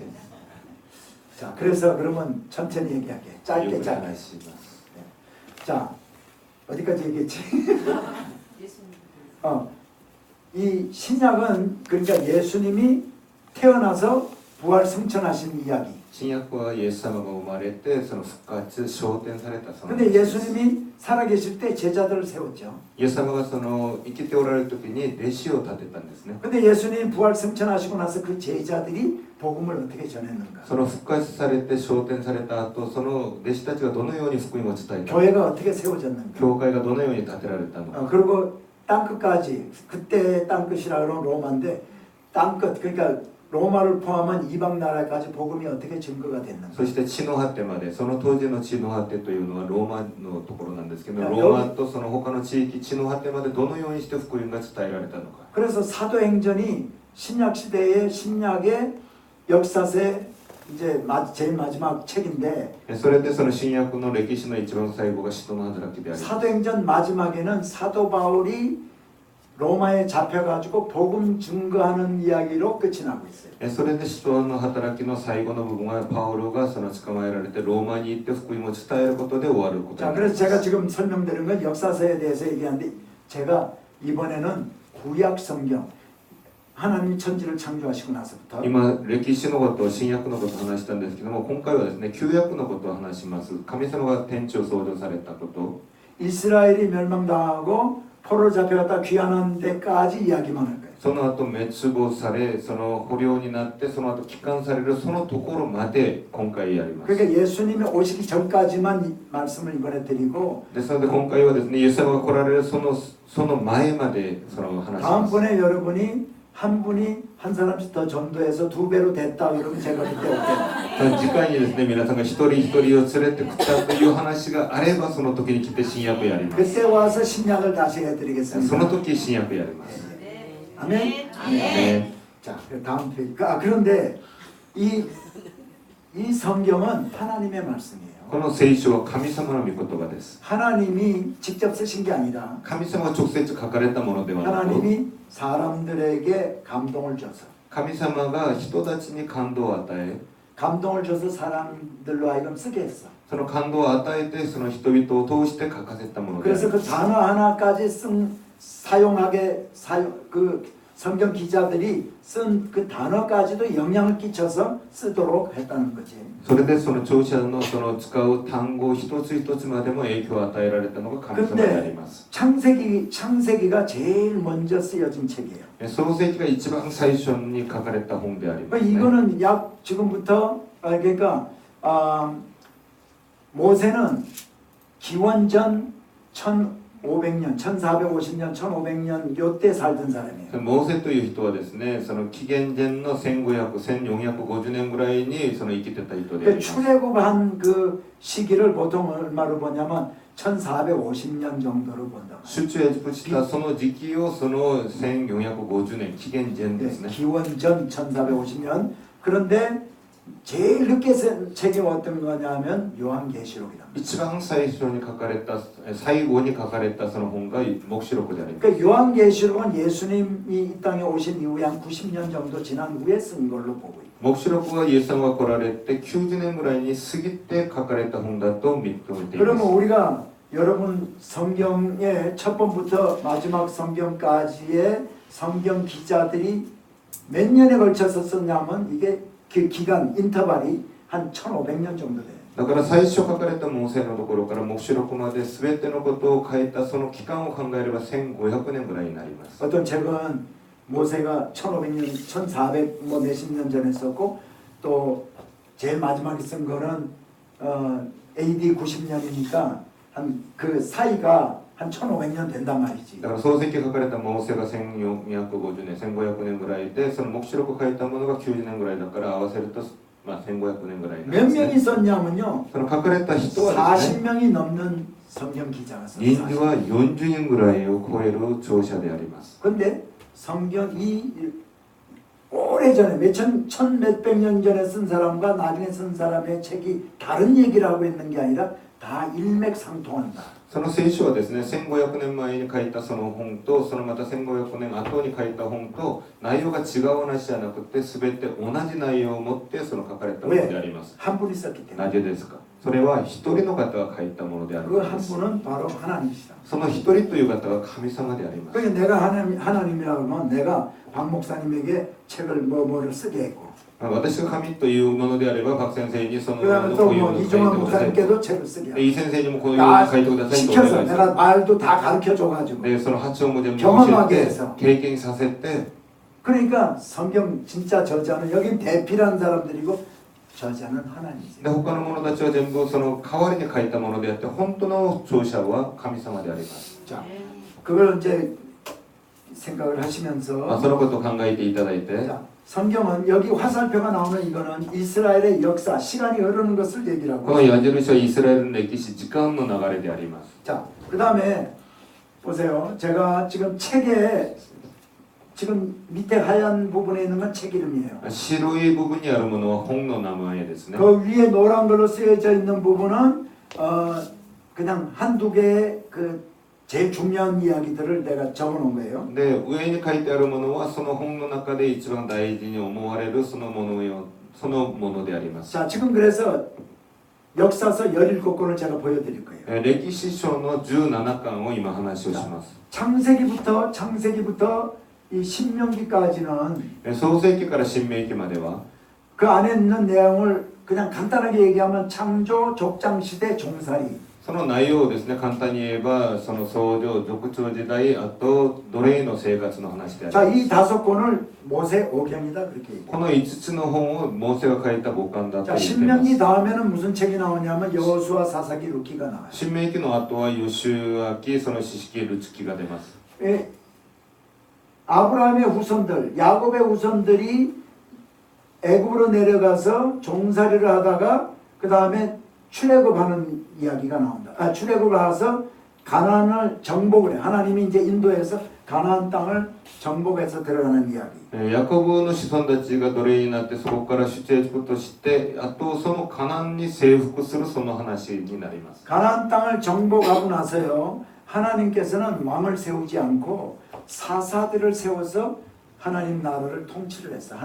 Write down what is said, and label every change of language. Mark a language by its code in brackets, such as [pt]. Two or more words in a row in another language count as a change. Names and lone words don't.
[ko] 자, 그래서 그러면 천천히 얘기할게. 짧게. 자, 어디까지 얘기했지? 이 신약은 그러니까 예수님이 태어나서 부활 승천하신 이야기. [ja] 新約はイエス様が生まれてその復活昇天されたその [ko] 근데 예수님이 살아계실 때 제자들을 세웠죠. [ja] イエス様がその生きておられる時に弟子を立てたんですね。 [ko] 근데 예수님 부활 승천하시고 나서 그 제자들이 복음을 어떻게 전했는가? [ja] その復活されて昇天された後、その弟子たちがどのように福音を伝えたのか、 [ko] 교회가 어떻게 세워졌는가? [ja] 教会がどのように建てられたのか、 [ko] 그리고 땅끝까지 그때 땅끝이라 그러면 로마인데 땅끝 그러니까 로마를 포함한 이방 나라까지 복음이 어떻게 증거가 됐는가? [ja] そして地の果てまで、その当時の地の果てというのはローマのところなんですけど、ローマとその他の地域、地の果てまでどのようにして福音が伝えられたのか。 [ko] 그래서 사도행전이 신약 시대의 신약의 역사세 이제 제일 마지막 책인데 [ja] それでその新約の歴史の一番最後が使徒の働きであります。 [ko] 사도행전 마지막에는 사도 바울이 로마에 잡혀가지고 복음 증거하는 이야기로 끝이 나고 있어요. [ja] それで使徒の働きの最後の部分はパウロがその捕まえられてローマに行って福音を伝えることで終わること [ko] 자, [ja] になります。 [ko] 그래서 제가 지금 설명드린 건 역사서에 대해서 얘기하는데 제가 이번에는 구약 성경 하나님이 천지를 창조하시고 나서부터 [ja] 今歴史のこと新約のことを話したんですけども、今回はですね旧約のことを話します。神様が天地を創造されたこと、 [ko] 이스라엘이 멸망당하고 포로 잡혀갔다 귀환한 데까지 이야기만 할 거예요. [ja] その後滅亡され、その捕虜になってその後帰還されるそのところまで今回やります。 [ko] 그러니까 예수님이 오시기 전까지만 말씀을 이번에 드리고 [ja] ですので今回はですねイエス様が来られるその前までその話します。 [ko] 다음번에 여러분이 한 분이 한 사람씩 더 전도해서 2배로 됐다 그러면 제가 그때 올게요. [ja] 次回にですね皆さんが一人一人を連れてくったという話があればその時に来て新約やります。 [ko] 그때 와서 신약을 다시 [ja] そ [ko] 해드리겠습니다. [ja] の時新約やります。 [ko] 아멘. 네. 자, 다음 페이지. 그런데 이 성경은 하나님의 말씀이에요. [ja] この聖書は神様の御言葉です。 [ko] 하나님이 직접 쓰신 게 아니라 [ja] 神様が直接書かれたものではなく、 [ko] 하나님이 사람들에게 감동을 줘서 [ja] 神様が人たちに感動を与え、 [ko] 감동을 줘서 사람들로 하여금 쓰게 했어. [ja] その感動を与えてその人々を通して書かせたものであり [ko] 그래서 [ja] ます。 [ko] 그 단어 하나까지 그 성경 기자들이 쓴 그 단어까지도 영향을 끼쳐서 쓰도록 했다는 거지. [ja] それでその聴者のその使う単語一つ一つまでも影響を与えられたのが神様であります。 [ko] 창세기가 제일 먼저 쓰여진 책이에요. [ja] 創世記が一番最初に書かれた本であります、ね。 [ko] 이거는 약 지금부터 그러니까 모세는 기원전 1500년, 1450년, 1500년 요때 살던 사람이에요. [ja] モーセという人はですね、その紀元前の1500、1450年ぐらいにその生きてた人であり [ko] 그 [ja] ます。 [ko] 출애굽한 그 시기를 보통 얼마로 보냐면 1450년 정도로 본다. [ja] 出エジプトしたその時期をその1450年紀元前ですね。 [ko] 기원전 1450년. 그런데 제일 늦게 쓴 책이 어떤 거냐면 요한계시록이다. [ja] 一番最初に書かれた最後に書かれたその本が黙示録であります。 [ko] 그러니까 요한계시록은 예수님이 이 땅에 오신 이후에 한 90년 정도 지난 후에 쓴 걸로 보고 있고. [ja] 黙示録はイエス様が来られて90年ぐらいに過ぎて書かれた本だと認めています。 [ko] 그러면 우리가 여러분 성경의 첫 번부터 마지막 성경까지의 성경 기자들이 몇 년에 걸쳐서 썼냐면 이게 그 기간 인터벌이 한 1500년 정도 돼요. [ja] だから最初書かれたモーセのところから黙示録まで全てのことを書いたその期間を考えれば1500年ぐらいになります。 [ko] 어떤 책은 모세가 1500년, 1400 뭐 몇십 년 전에 썼고 또 제일 마지막에 쓴 거는 AD 90년이니까 한 그 사이가 한 1500년 된단 말이지. [ja] だから創世記書かれたモーセが1450年、1500年ぐらいでその黙示録書いたものが90年ぐらいだから合わせると1500年ぐらいになり [ko] 몇 [ja] ます、 [ko] 명이 [ja] ね。 [ko] 썼냐면요. [ja] その書かれた人はですね、 [ko] 40명이 넘는 성경 기자가 [ja] 人 [ko] 썼어요. [ja] 数は40人ぐらいを超える聴者であります。 [ko] 근데 성경이 오래전에 천 몇백 년 전에 쓴 사람과 나중에 쓴 사람의 책이 다른 얘기를 하고 있는 게 아니라 다 일맥상통한다. [ja] その聖書はですね、1500年前に書いたその本と、そのまた1500年後に書いた本と内容が違う話じゃなくて、全て同じ内容を持ってその書かれたものであります。 [ko] 한 분이 썼기 때문에. [ja] なぜですか？それは一人の方が書いたものである [ko] 그 [ja] から [ko] 한 [ja] です。 [ko] 분은 바로 하나님이시다. [ja] その一人という方が神様であります。 [ko] 그러니까 내가 하나님이라고 하면 내가 박 목사님에게 책을 뭐를 쓰게 했고 [ja] 私が神というものであれば、박先生にその [ko] 그다음에 [ja] こういう [ko] 또 [ja] も [ko] 뭐 [ja] のを書いて [ko] 이종환 [ja] ください。 [ko] 목사님께도 책을 쓰게 [ja] で、イ先生にもこういう [ko] 나 [ja] 書いてくださいとお [ko] 시켜서 [ja] 願いする。 [ko] 내가 말도 다 가르쳐 줘가지고 [ja] で、その発音も全部 [ko] 경험하게 [ja] 教え [ko] 해서 [ja] て、経験させて、 [ko] 그러니까 성경 진짜 저자는 여긴 대피라는 사람들이고 저자는 하나님이세요. [ja] で、他の者たちは全部その代わりに書いたものであって、本当の著者は神様であります。 [ko] 자, 그걸 이제 생각을 [ja] まあ、 [ko] 하시면서 [ja] そのことを考えていただいて、 [ko] 자, 성경은 여기 화살표가 나오는 이거는 이스라엘의 역사, 시간이 흐르는 것을 얘기를 [ja] こ [ko] 하고 [ja] の矢印はイスラエルの歴史、時間の流れであります。 [ko] 자, 그 다음에 보세요. 제가 지금 책에 지금 밑에 하얀 부분에 있는 건 책 이름이에요. [ja] 白い部分にあるものは本の名前ですね。 [ko] 그 위에 노란 걸로 쓰여져 있는 부분은 그냥 한두 개의 그 제일 중요한 이야기들을 내가 적어놓은 거예요. [ja] で、上に書いてあるものはその本の中で一番大事に思われるそのものであります。 [ko] 자, 지금 그래서 역사서 17권을 제가 보여드릴 거예요. [ja] 歴史書の17巻を今話をします。 [ko] 창세기부터 이 신명기까지는 [ja] 創世記から新明記までは [ko] 그 안에 있는 내용을 그냥 간단하게 얘기하면 창조, 족장시대, 종살이 [ja] その内容をですね、簡単に言えばその創造、族長時代、あと奴隷の生活の話であり [ko] 자, [ja] ます。 [ko] 이 5권을 모세오경이다 그렇게 얘기해요. [ja] この5つの本をモーセが書いた母巻だと [ko] 자, [ja] 言っています。 [ko] 신명기 다음에는 무슨 책이 나오냐면 여호수아, 사사기, 룻기가 나와요. [ja] 新明記の後はヨシュア記、その四式、ルツ記が出ます。 [ko] 예, 아브라함의 후손들, 야곱의 후손들이 애굽으로 내려가서 종살이를 하다가 그 다음에 출애굽하는 이야기가 나온다. 출애굽을 해서 가나안을 정복을 해. 하나님이 이제 인도해서 가나안 땅을 정복해서 들어가는 이야기. [ja] ヤコブの子孫たちが奴隷になってそこから出エジプトとしてあとそのカナンに征服するその話になります。 [ko] 가나안 땅을 정복하고 나서요. 하나님께서는 왕을 세우지 않고 사사들을 세워서 하나님 나라를 통치를 했어요.